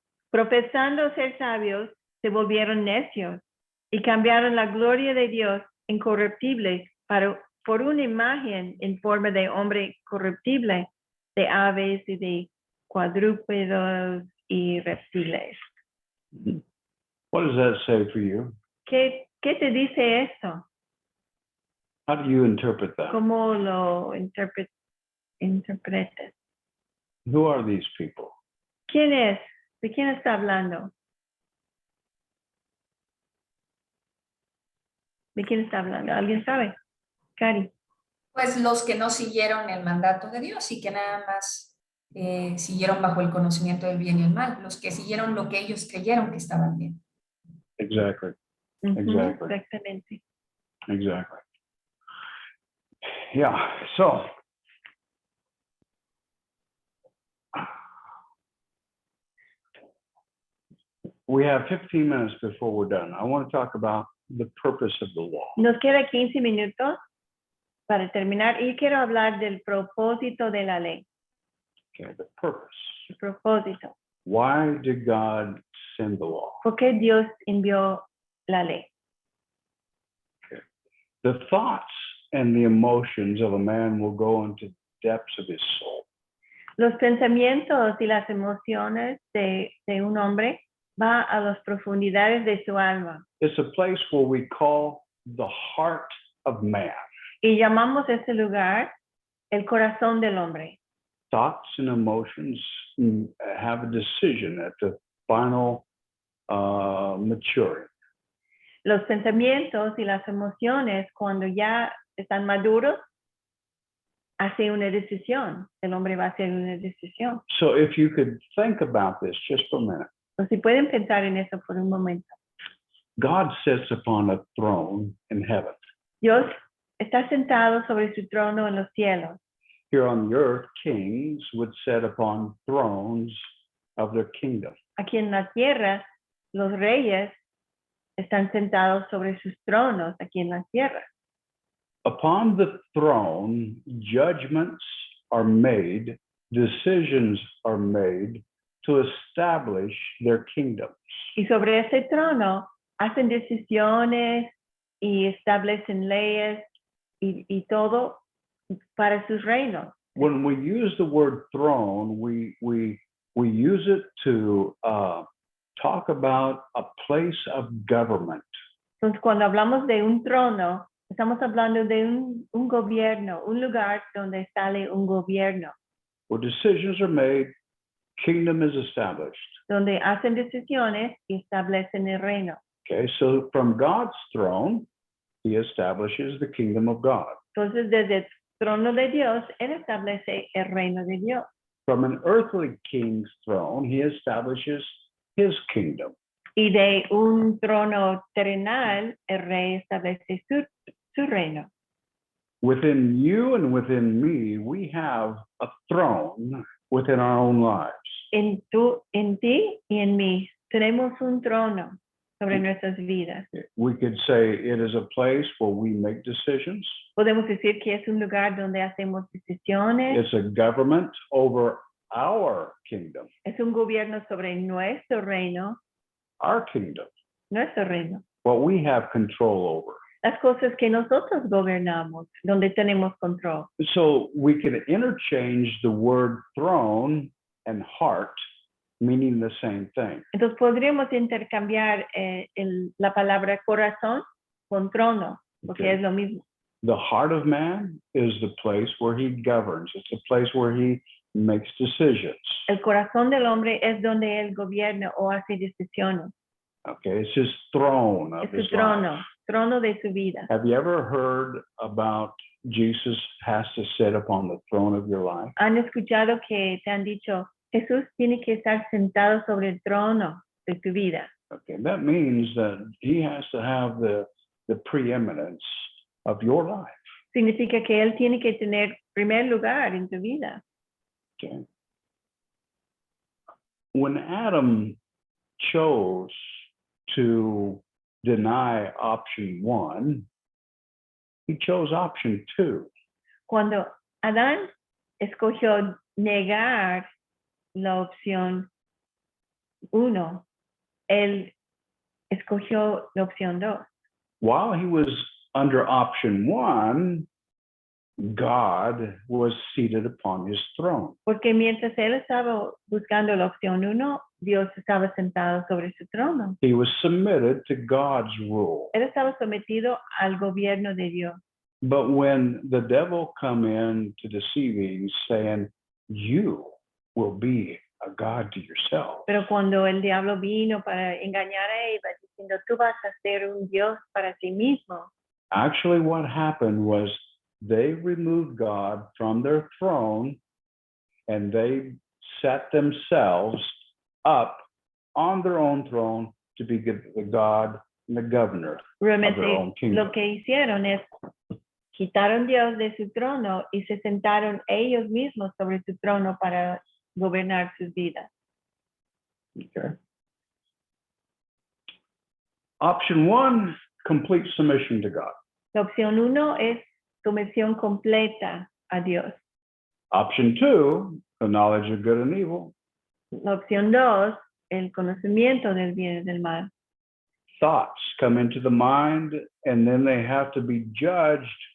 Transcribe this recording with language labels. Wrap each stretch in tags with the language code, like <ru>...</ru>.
<es>Profesando ser sabios, se volvieron necios y cambiaron la gloria de Dios incorruptible por una imagen en forma de hombre corruptible, de aves y de cuadrúpedos y reptiles.</es> <en>What does that say for you?</en> <es>¿Qué te dice eso?</es> <en>How do you interpret that?</en> <es>¿Cómo lo interpretas?</es> <en>Who are these people?</en> <es>¿Quién es? ¿De quién está hablando? ¿De quién está hablando? ¿Alguien sabe? Cari. Pues los que no siguieron el mandato de Dios y que nada más siguieron bajo el conocimiento del bien y el mal, los que siguieron lo que ellos creyeron que estaban bien.</es> <en>Exactly. Ujú, Exactly.</en> <es>exactamente.</es> <en>Exactly. Yeah. So we have 15 minutes before we're done. I want to talk about the purpose of the law.</en> <es>Nos queda 15 minutos para terminar y quiero hablar del propósito de la ley.</es> <en>Okay, the purpose.</en> <es>El propósito.</es> <en>Why did God send the law?</en> <es>¿Por qué Dios envió la ley?</es> <en>The thoughts and the emotions of a man will go into the depths of his soul.</en> <es>Los pensamientos y las emociones de un hombre va a las profundidades de su alma.</es> <en>It's a place where we call the heart of man.</en> <es>Y llamamos ese lugar el corazón del hombre.</es> <en>Thoughts and emotions have a decision at the final maturing.</en> <es>Los pensamientos y las emociones, cuando ya están maduros, hace una decisión. El hombre va a hacer una decisión.</es> <en>So if you could think about this just for a minute.</en> <es>O si pueden pensar en eso por un momento.</es> <en>God sits upon a throne in heaven.</en> <es>Dios está sentado sobre su trono en los cielos.</es> <en>Here on the earth, kings would sit upon thrones of their kingdom.</en> <es>Aquí en la tierra, los reyes están sentados sobre sus tronos aquí en la tierra.</es> <en>Upon the throne, judgments are made, decisions are made to establish their kingdoms.</en> <es>Y sobre ese trono hacen decisiones y establecen leyes y todo para sus reinos.</es> <en>When we use the word throne, we we use it to talk about a place of government.</en> <es>Entonces, cuando hablamos de un trono, estamos hablando de un gobierno, un lugar donde sale un gobierno,</es> <en>Where decisions are made, kingdom is established.</en> <es>donde hacen decisiones y establecen el reino.</es> <en>Okay, so from God's throne, he establishes the kingdom of God.</en> <es>Entonces, desde el trono de Dios, Él establece el reino de Dios.</es> <en>From an earthly king's throne, he establishes his kingdom.</en> <es>Y de un trono terrenal, el rey establece su reino.</es> <en>Within you and within me, we have a throne within our own lives.</en> <es>En ti y en mí, tenemos un trono sobre nuestras vidas.</es> <en>We could say it is a place where we make decisions.</en> <es>Podemos decir que es un lugar donde hacemos decisiones,</es> <en>It's a government over our kingdom,</en> <es>es un gobierno sobre nuestro reino, nuestro reino,</es> <en>what we have control over.</en> <es>las cosas que nosotros gobernamos, donde tenemos control.</es> <en>So we can interchange the word throne and heart, meaning the same thing.</en> <es>Entonces podríamos intercambiar la palabra corazón con trono, porque</es> <en>Okay.</en> <es>es lo mismo.</es> <en>The heart of man is the place where he governs. It's a place where he makes decisions.</en> <es>El corazón del hombre es donde él gobierna o hace decisiones.</es> <en>Okay, it's his throne of</en> <es>Es</es> <en>his</en> <es>su trono,</es> <en>life.</en> <es>trono de su vida.</es> <en>Have you ever heard about Jesus has to sit upon the throne of your life?</en> <es>¿Han escuchado que te han dicho, Jesús tiene que estar sentado sobre el trono de tu vida?</es> <en>Okay, that means that he has to have the preeminence of your life.</en> <es>Significa que él tiene que tener primer lugar en tu vida.</es> <en>Okay. When Adam chose to deny option 1, he chose option 2.</en> <es>Cuando Adán escogió negar la opción 1, él escogió la opción 2.</es> <en>While he was under option 1, God was seated upon his throne.</en> <es>Porque mientras él estaba buscando la opción 1, Dios estaba sentado sobre su trono.</es> <en>He was submitted to God's rule.</en> <es>Él estaba sometido al gobierno de Dios.</es> <en>But when the devil come in to deceiving, saying, you will be a God to yourself,</en> <es>Pero cuando el diablo vino para engañar a Eva, diciendo, tú vas a ser un Dios para ti mismo,</es> <en>actually what happened was they removed God from their throne and they set themselves up on their own throne to be the God and the governor of their own</en> <es>realmente</es> <en>kingdom.</en> <es>lo que hicieron es quitaron Dios de su trono y se sentaron ellos mismos sobre su trono para gobernar sus vidas.</es> <en>Okay. Option 1, complete submission to God.</en> <es>La opción 1 es sumisión completa a Dios.</es> <en>Option 2, the knowledge of good and evil.</en> <es>La opción 2, el conocimiento del bien y del mal.</es> <en>Thoughts come into the mind and then they have to be judged.</en>